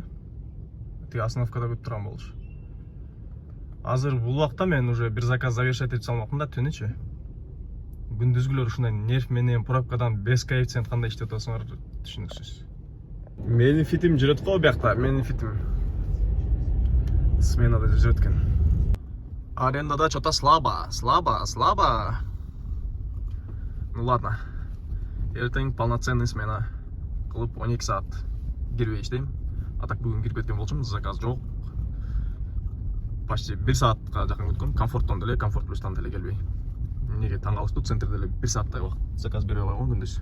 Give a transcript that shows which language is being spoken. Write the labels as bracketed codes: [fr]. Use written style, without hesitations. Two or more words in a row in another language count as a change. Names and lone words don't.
[ky] Тиги остановкада күтүп турган болчу. Азыр бул убакта мен уже бир заказ завершать этип салмакмын да түнүчү. Күндүзгүлөр ушундай нерв менен пробкадан [ru] без коэффициент [ky] кандай иштеп атасыңар түшүнүксүз. Менин фитим жүрөт го биякта, менин фитим. Сменада жүрөт экен. Арендада [ru] что-то слабо. Ну ладно. [ky] Эртең [ru] полноценный смена [ky] кылып 12 саат кирбей иштейм. А так бүгүн кирип кеткен болчумун, заказ жок. Почти 1 саатка жакын күткөм, комфорттон деле, комфорт плюстан деле келбей. Неге таң калыштуу, центрде эле 1 сааттай убакыт заказ бере алган күндүз.